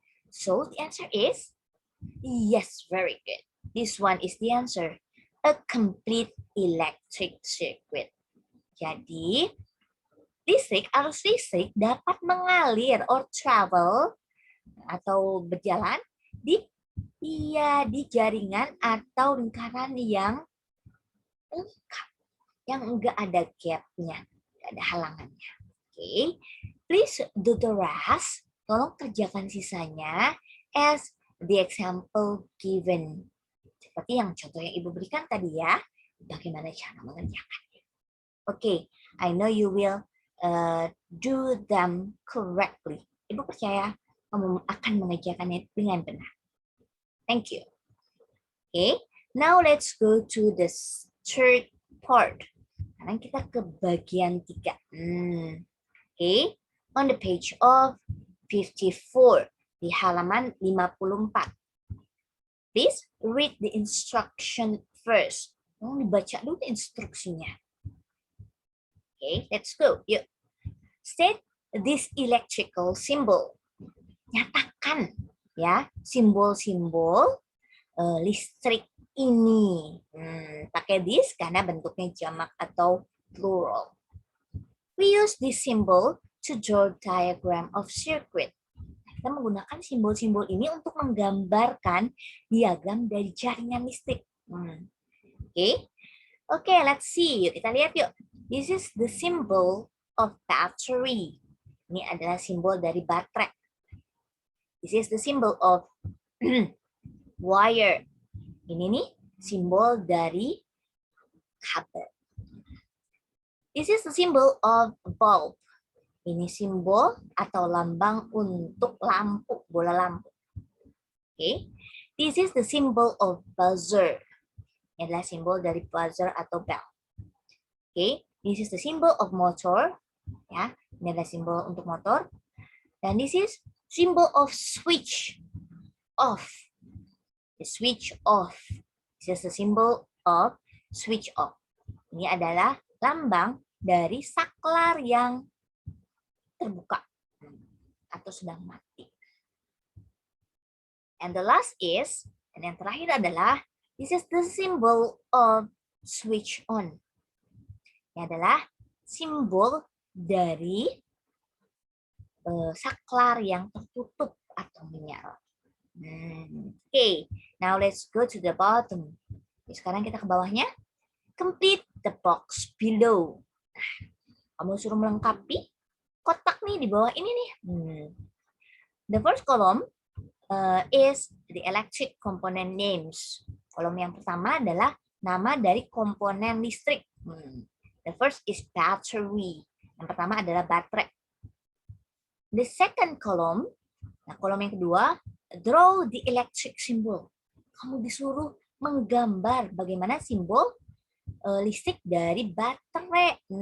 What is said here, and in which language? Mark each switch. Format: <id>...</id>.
<en>So the answer is yes, very good. This one is the answer. A complete electric circuit.</en> <id>Jadi, arus listrik dapat mengalir</id> <en>or travel</en> <id>atau berjalan di jaringan atau lingkaran yang lengkap, yang enggak ada gapnya, enggak ada halangannya.</id> <en>Oke, please do the rest.</en> <id>Tolong kerjakan sisanya</id> <en>as the example given.</en> <id>Seperti yang contoh yang Ibu berikan tadi ya. Bagaimana cara mengerjakannya.</id> <en>Okay, I know you will do them correctly.</en> <id>Ibu percaya kamu akan mengerjakannya dengan benar.</id> <en>Thank you. Okay, now let's go to the third part.</en> <id>Sekarang kita ke bagian 3.</id> <en>Okay, on the page of 54,</en> <id>di halaman 54.</id> <en>Please read the instruction first.</en> <id>Dibaca dulu instruksinya.</id> <en>Okay, let's go.</en> <id>Yuk.</id> <en>State this electrical symbol.</en> <id>Nyatakan ya simbol-simbol listrik ini. Pakai</id> <en>this</en> <id>karena bentuknya jamak atau plural.</id> <en>We use this symbol to draw diagram of circuit.</en> <id>Kita menggunakan simbol-simbol ini untuk menggambarkan diagram dari jaringan listrik.</id> <en>Okay, let's see.</en> <id>Yuk, kita lihat yuk.</id> <en>This is the symbol of battery.</en> <id>Ini adalah simbol dari baterai.</id> <en>This is the symbol of wire.</en> <id>Ini nih simbol dari kabel.</id> <en>This is the symbol of bulb.</en> <id>Ini simbol atau lambang untuk lampu, bola lampu. Okay.</id> <en>This is the symbol of buzzer.</en> <id>Ini adalah simbol dari buzzer atau bell.</id> <en>Okay. This is the symbol of motor.</en> <id>Ya, ini adalah simbol untuk motor. Dan</id> <en>this is symbol of switch off. The switch off. This is the symbol of switch off.</en> <id>Ini adalah lambang dari saklar yang terbuka atau sedang mati.</id> <en>And the last is,</en> <id>dan yang terakhir adalah,</id> <en>this is the symbol of switch on.</en> <id>Ini adalah simbol dari saklar yang tertutup atau menyala.</id> <en>Okay, now let's go to the bottom.</en> <id>Sekarang kita ke bawahnya.</id> <en>Complete the box below.</en> <id>Kamu suruh melengkapi kotak nih di bawah ini nih.</id> <en>The first column is the electric component names.</en> <id>Kolom yang pertama adalah nama dari komponen listrik.</id> <en>The first is battery.</en> <id>Yang pertama adalah baterai.</id> <en>The second column,</en> <id>nah kolom yang kedua,</id> <en>draw the electric symbol.</en> <id>Kamu disuruh menggambar bagaimana simbol listrik dari baterai.</id>